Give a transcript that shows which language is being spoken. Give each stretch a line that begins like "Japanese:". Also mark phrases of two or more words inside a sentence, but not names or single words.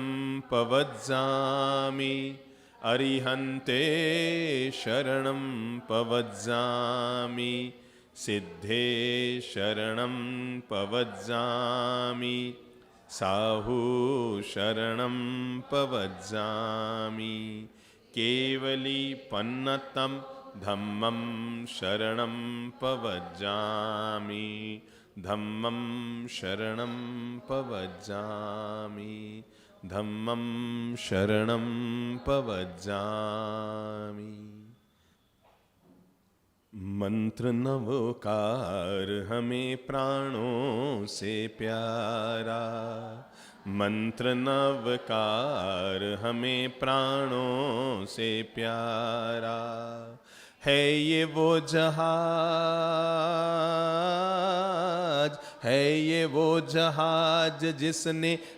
Prakrit languages: पवज्जामि अरिहन्ते शरणं पवज्जामि सिद्धे शरणं पवज्जामि साहू शरणं पवज्जामि केवली पन्नतं धम्मं शरणं पवज्जामि धम्मं शरणं पवज्जामि धम्मं शरणं पवज्जामि।
Hindi: मंत्र नवोकार हमें प्राणों से प्यारा मंत्र नवकार हमें प्राणों से प्यारा है ये वो जहाज है ये वो जहाज जिसने